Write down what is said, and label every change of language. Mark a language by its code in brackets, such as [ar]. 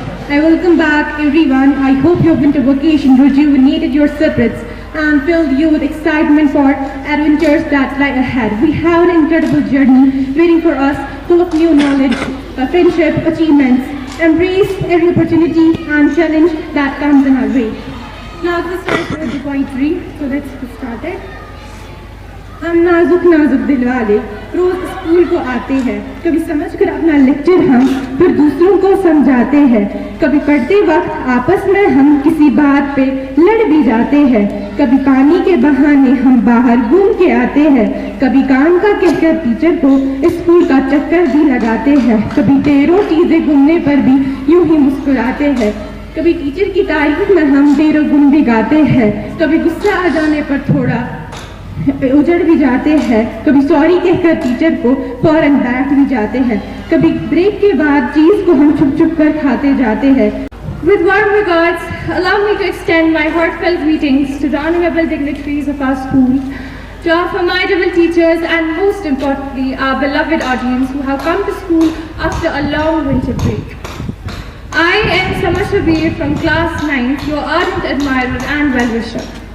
[en] I welcome back everyone. I hope your winter vacation rejuvenated your spirits and filled you with excitement for adventures that lie ahead. We have an incredible journey waiting for us, full of new knowledge, friendship, achievements. Embrace every opportunity and challenge that comes in our way. Now let's start with the poetry. So let's get started. [hi] हम नाजुक नाजुक दिल वाले रोज school को आते हैं, कभी समझकर अपना लेक्चर हम फिर दूसरों को समझाते हैं, कभी पढ़ते वक्त आपस में हम किसी बात पे लड़ भी जाते हैं, कभी पानी के बहाने हम बाहर घूम के आते हैं, कभी काम का कहकर टीचर को स्कूल का चक्कर भी लगाते हैं, कभी ढेरों चीजें घूमने पर भी यूं ही मुस्कुराते हैं, कभी टीचर की तारीफ में हम ढेरों गुण भी गाते हैं, कभी गुस्सा आ जाने पर थोड़ा उजड़ भी जाते हैं, कभी सॉरी कहकर टीचर को फौरन डांट भी जाते हैं, कभी ब्रेक के बाद चीज को हम छुप छुप कर खाते जाते हैं. [en] With warm regards, allow me to extend my heartfelt greetings to the honorable dignitaries of our school, to our formidable teachers, and most importantly, our beloved audience who have come to school after a long winter break. I am Sama Shabir from class 9, your ardent admirer and well-wisher.